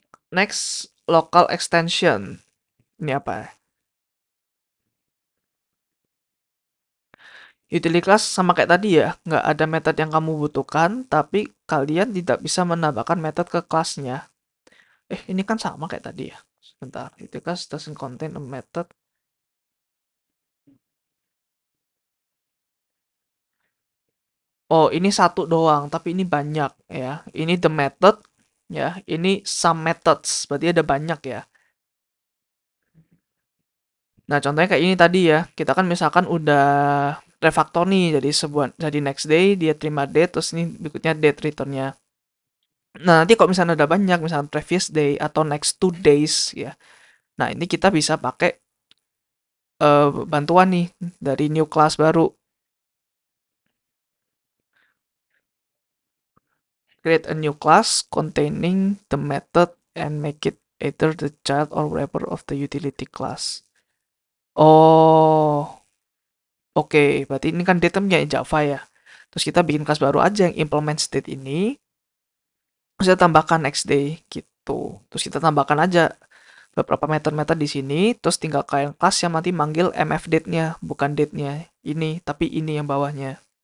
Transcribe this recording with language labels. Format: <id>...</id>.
<en>Next local extension.</en> <id>Ini apa? Utility class sama kayak tadi ya, nggak ada method yang kamu butuhkan, tapi kalian tidak bisa menambahkan method ke kelasnya. Ini kan sama kayak tadi ya. Sebentar,</id> <en>utility class doesn't contain a method.</en> <id>Oh, ini satu doang, tapi ini banyak ya. Ini the method, ya. Ini some methods, berarti ada banyak ya. Nah, contohnya kayak ini tadi ya. Kita kan misalkan udah refactor nih, jadi next day dia terima date, terus ini berikutnya date returnnya. Nah, nanti kalau misalnya ada banyak, misalnya previous day atau next 2 days ya. Nah, ini kita bisa pakai bantuan nih dari new class baru.</id> <en>Create a new class containing the method and make it either the child or wrapper of the utility class.</en> <id>Oh, oke. Berarti ini kan datemnya Java ya. Terus kita bikin kelas baru aja yang implement state ini. Terus kita tambahkan next day gitu. Terus kita tambahkan aja beberapa method-method di sini. Terus tinggal kalian kelas yang nanti manggil mf date-nya, bukan date-nya ini, tapi ini yang bawahnya.</id>